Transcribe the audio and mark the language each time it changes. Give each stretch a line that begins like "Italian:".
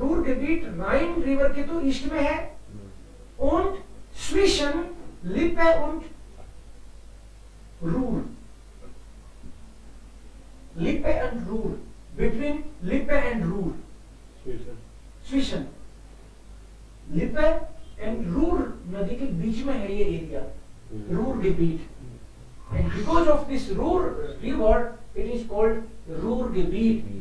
Hindi: Ruhrgebiet Rhein River के तो east में है।
German: Und zwischen Lippe und Ruhr.
English: Lippe and Ruhr. Between Lippe and Ruhr.
German: Zwischen
Hindi: Lippe and Ruhr नदी के बीच में है ये area, Ruhrgebiet.
English: And because of this Ruhr river, it is called Ruhrgebiet.